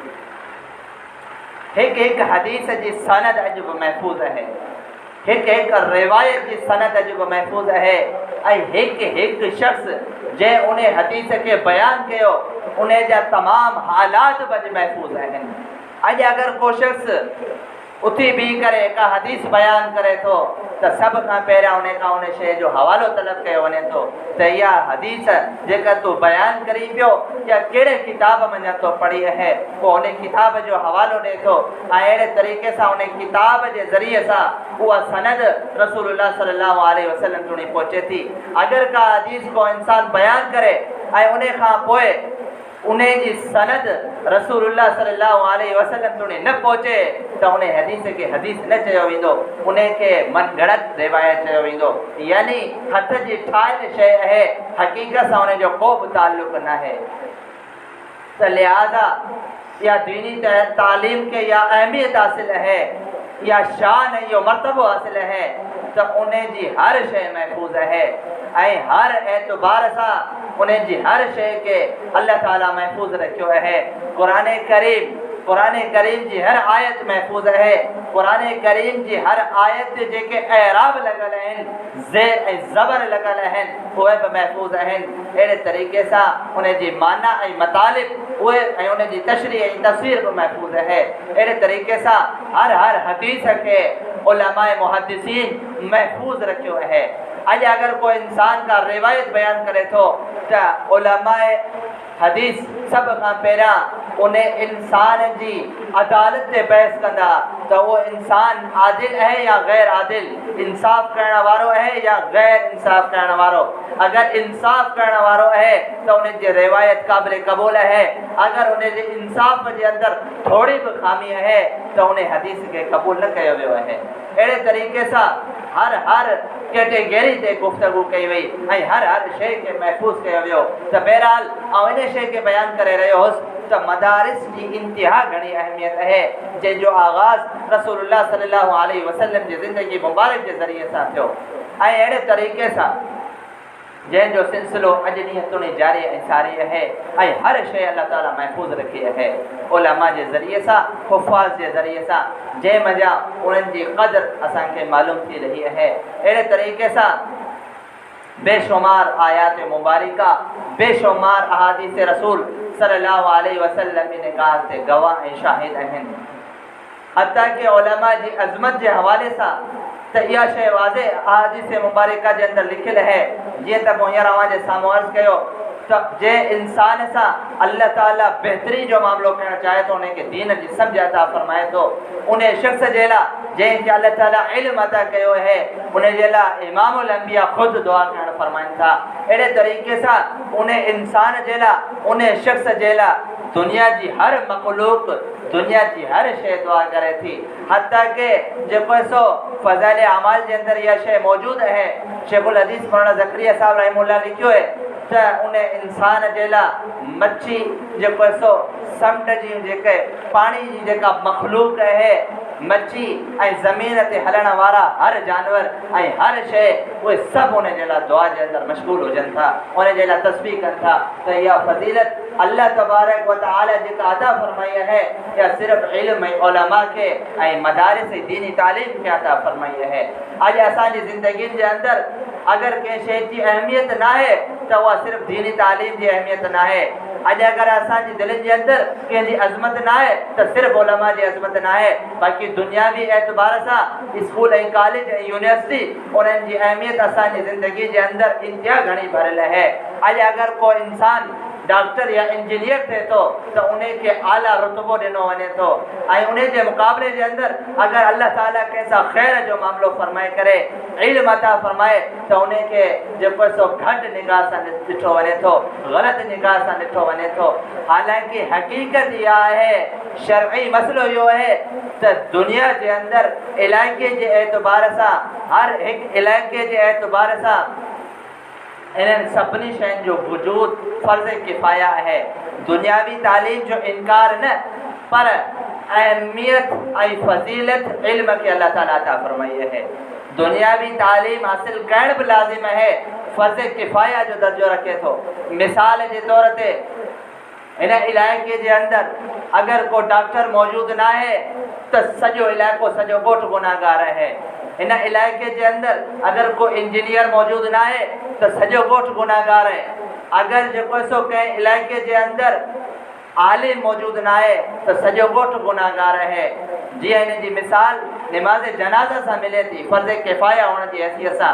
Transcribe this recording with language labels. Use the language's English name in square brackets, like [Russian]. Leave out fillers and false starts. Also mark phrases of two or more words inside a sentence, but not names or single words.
[Sindhi] हिकु हदीस जी सनद अॼु बि महफ़ूज़ आहे, हिकु रिवायत जी सनद अॼु बि महफ़ूज़ आहे ऐं हिकु शख़्स जंहिं उन हदीस खे बयानु कयो उन जा तमाम हालात बि अॼु महफ़ूज़ आहिनि। अॼु अगरि को शख़्स उथी भी करे का हदीस बयान करे तो सब का पहिरियां उन शइ जो हवालो तलब कयो वञे थो त इहा हदीस जेका तू बयान करी पियो या कहिड़े किताब में तो पढ़ी है पोइ उन किताब जो हवालो ॾे थो ऐं अहिड़े तरीक़े सां उन किताब जे ज़रिए सां उहा सनद रसूलुल्लाह सल्लल्लाहु अलैहि वसल्लम ताईं पहुचे थी। अगर का हदीस को इंसान बयान करे ऐं उन खां पोइ उन जी सनद रसूलुल्लाह सल्लल्लाहु अलैहि वसल्लम ताईं न पहुचे तो उन हदीस के हदीस न चयो वेंदो, उन के मन गढ़त रिवायत चयो वेंदो। यानी हथ जी ठाहियल शइ है, हकीकत सां उन जो को बि ताल्लुक न है। तो लिहाजा या दीनी तालीम के या अहमियत हासिल है या शान यो मर्तबो हासिल है तो उन जी हर शइ महफूज है ऐं हर एतबार सां उन जी हर शइ के अल्लाह ताला महफूज रखियो है। कुरान करीम जी हर आयत महफूज है। कुरान करीम जी हर आयत जेके एराब लगल हैं, ज़ेर ऐं ज़बर लगल हैं, उहे भी महफूज हैं। अहिड़े तरीक़े सां उन जी माना ऐं मतालिब उहे ऐं उन जी तशरीह ऐं तफ़सीर भी महफूज है। अहिड़े तरीक़े सां हर हदीस के उलमाए मुहद्दिसीन महफूज रखियो है। अज अगर कोई इंसान का रिवायत बयान करे तो उलमाए हदीस सब का पहिरियां उन इंसान जी अदालत से बहस कंदा तो वो इंसान आदिल है या गैर आदिल, इंसाफ करण वारो है या गैर इंसाफ करण वारो। अगर इंसाफ करण वारो है तो उन जी रिवायत काबिल कबूल है। अगर उन जे इंसाफ के अंदर थोड़ी भी खामी है तो उन हदीस के कबूल न कयो वियो है। अहिड़े तरीक़े सां हर कैटेगरी से गुफ्तगू कई वई ऐं हर शइ के महफूज कयो वियो। तो बहरहाल इन शइ के बयान करे रहियो हुउसि तो मदारिस की इंतहा घनी अहमियत है जंहिंजो आगाज़ रसूलुल्लाह सल्लल्लाहु अलैहि वसल्लम जी ज़िंदगी मुबारक के ज़रिए सां थियो ऐं अहिड़े तरीक़े सां जंहिंजो सिलसिलो अॼु ॾींहं ताईं जारी ऐं सारी है ऐं हर शइ अल्लाह ताला महफूज रखी है। उलमा जे ज़रिए सां, हुफ़ाज़ जे ज़रिए सां जंहिं मज़ा उन्हनि जी क़दर असांखे मालूम थी रही है। अहिड़े तरीक़े सां बेशुमार आयात मुबारिका, बेशुमार अहादीस रसूल सल्लल्लाहु अलैहि वसल्लम ने कहा से गवाह ऐं शाहिद आहिनि। हत्ता कि उलमा जी अज़मत के हवाले सां तो यह शइ वाज़े अहादीस मुबारका के अंदर लिखियल है। जी त पोइ हींअर अवां जे साम्हूं अर्ज़ कयो तो जे इंसान सां अल्लाह ताला बेहतरी जो मामलो करण चाहे तो उनके दीन की समझ अता फरमाए तो उन शख्स जे लाइ जंहिंखे अल्लाह ताला इल्म अता कयो है उन जे लाइ इमामुल अंबिया खुद दुआ करण फरमाइनि था। अहिड़े तरीक़े सां उन इंसान जे लाइ उन शख्स जे लाइ दुनिया की हर मखलूक, दुनिया की हर शइ दुआ करे थी। हत्ता के जेको सो फ़ज़ाइल अमाल के अंदर यह शइ मौजूद है। शेखुल हदीस मौलाना ज़करिया साहब रहमहुल्लाह लिखियो है तो उन इंसान जे लाइ मच्छी जेको सो समुंड जी जेके पानी जी जेका मखलूक है, मच्छी ऐं ज़मीन ते हलण वारा हर जानवर ऐं हर शइ उहे सभु उन जे लाइ दुआ जे अंदर मशगूल हुजनि था, उन जे लाइ तस्बीह कनि था। तो इहा फज़ीलत अल्लाह तबारक व तआला जेका अता फरमाई है या सिर्फ़ इल्म ऐं उलमा के ऐं मदारिस ऐं दीनी तालीम के अता फरमाई है। अॼु असांजी ज़िंदगी जे अंदर अगर कंहिं शइ जी अहमियत ना है तो वह सिर्फ दीनी तालीम की अहमियत ना है। अज अगर असांजी दिलनि जे अंदर कंहिंजी अज़मत ना है तो सिर्फ उलमा जी अज़मत ना है। बाक़ी दुनियावी एतबार सां स्कूल ऐं कॉलेज ऐं यूनिवर्सिटी उन्हनि जी अहमियत असांजी ज़िंदगी जे अंदर इंतिहा घणी भरियल है। अज अगर कोई इंसान डॉक्टर या इंजीनियर थे तो उनके आला रुतबो दिनों वने तो उन मुकाबले के अंदर अगर अल्लाह ताला कैसा खैर जो मामलो फरमाए करे, इल्म अता फरमाए तो उनके जेको सो घट निगाह से दिठो वने तो, गलत निगाह से दिठो वने तो। हालांकि हकीकत यह है, शरई मसलो यो है तो दुनिया के अंदर इलाके के एतबार से हर एक इलाके के एतबार से इन सभिनी शयुनि जो वजूद फ़र्ज़ किफ़ाया है। दुनियावी तालीम जो इनकार न, पर अहमियत ऐं फजीलत इल्म के अल्लाह ताला अता फरमाई है। दुनियावी तालीम हासिल करण भी लाजिम है, फ़र्ज़ किफ़ाया जो दर्जो रखे तो। मिसाल के तौर ते इन इलाके के अंदर अगर को डॉक्टर मौजूद ना है तो सजो इलाको सजो ॻोठ गुनाहगार है। इन इलाके के अंदर अगर कोई इंजीनियर मौजूद ना है तो सजो ॻोठ गुनाहगार है। अगर जो सो कंहिं इलाके के अंदर आलिम मौजूद ना है तो सॼो ॻोठ गुनाहगार है। जी इन जी मिसाल नमाज जनाज़ा से मिले थी, फ़र्ज़ किफ़ाया [Urdu] ہونے کی حیثیت سے.